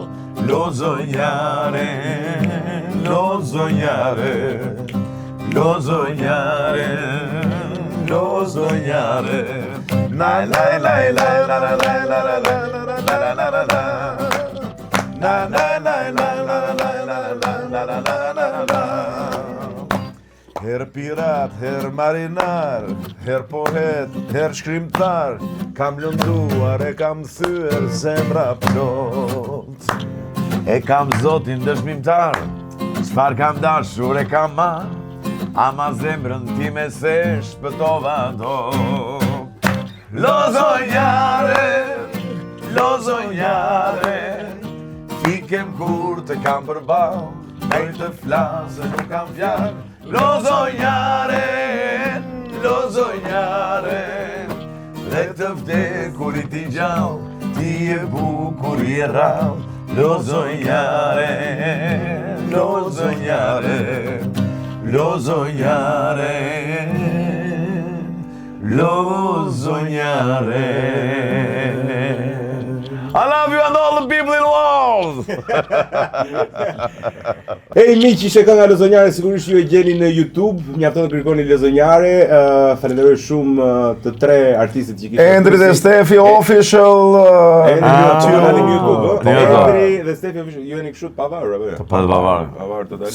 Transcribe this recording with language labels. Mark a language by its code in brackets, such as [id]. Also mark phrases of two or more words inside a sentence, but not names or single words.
[sq] Lozonjare, na la la la la la la la la la la la. Na na na na na na na na na na. Her pirat, her marinar, her poet, her shkrimtar, kam lënduar e kam thyer zemra plot. E kam zotin dëshmimtar, çfarë kam dashur e kam marr, ama zemrën ti me se shpëtova do. Lozonjare, fikem kur të kam përball, ndaj të flasë nuk kam fjalë. Lozonjare, dhe të vdekurit i gjallë, ti e bukur i e rrallë. Lozonjare, [en] I love you and all the people in the world! [sq] Ej, miq, ishte kënga Lozonjare, sigurisht ju e gjeni në YouTube, mjafton të kërkoni Lozonjare. Falenderoj shumë të tre artistët që kishin. Endri dhe Stefi Official. Endri në YouTube. Endri dhe Stefi Official, ju jeni kështu të pavarur apo jo? Pavarur totalisht.